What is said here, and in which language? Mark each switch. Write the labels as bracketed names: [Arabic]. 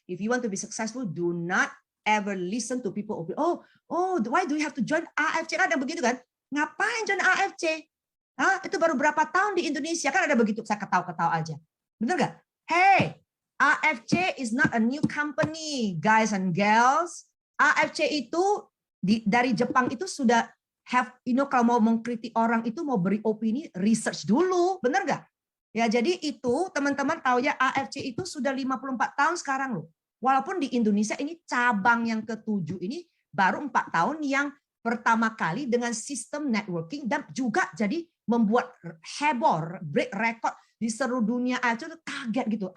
[English] If you want to be successful, do not ever listen to people. Why do you have to join AFC? [Indonesian] Kan ada begitu kan? Ngapain join AFC? Itu baru berapa tahun di Indonesia kan ada begitu. Saya ketawa-ketawa aja. Benar nggak? [English] Hey, AFC is not a new company, guys and girls. [Indonesian] AFC itu dari Jepang itu sudah kalau mau mengkritik orang itu mau beri opini, research dulu, benar nggak? Ya, jadi itu teman-teman tahu ya AFC itu sudah 54 tahun sekarang loh. Walaupun di Indonesia ini cabang yang ke-7 ini baru 4 tahun yang pertama kali dengan sistem networking dan juga jadi membuat heboh, break record di seluruh dunia aja tuh kaget gitu.